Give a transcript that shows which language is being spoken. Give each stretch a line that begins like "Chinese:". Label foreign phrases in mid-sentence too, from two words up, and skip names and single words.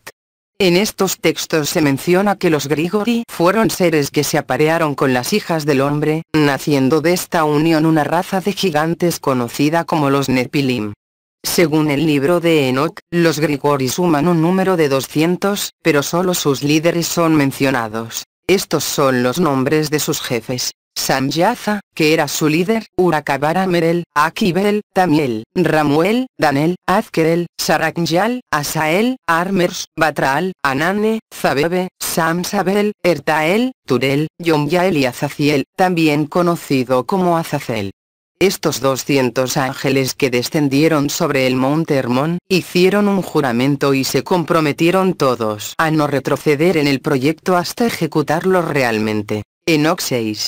Spanish: En estos textos se menciona que los Grigori fueron seres que se aparearon con las hijas del hombre, naciendo de esta unión una raza de gigantes conocida como los Nepilim. Según el libro de Enoch, los Grigori suman un número de 200, pero solo sus líderes son mencionados. Estos son los nombres de sus jefes: Shemyaza, que era su líder, Urakabara Merel, Akibel, Tamiel, Ramuel, Danel, Azkel, Saraknyal, Asael, Armers, Batraal, Anane, Zabebe, Samsabel, Ertael, Turel, Yomyael y Azaziel, también conocido como Azazel. Estos 200 ángeles que descendieron sobre el monte Hermón, hicieron un juramento y se comprometieron todos a no retroceder en el proyecto hasta ejecutarlo realmente. Enoch 6.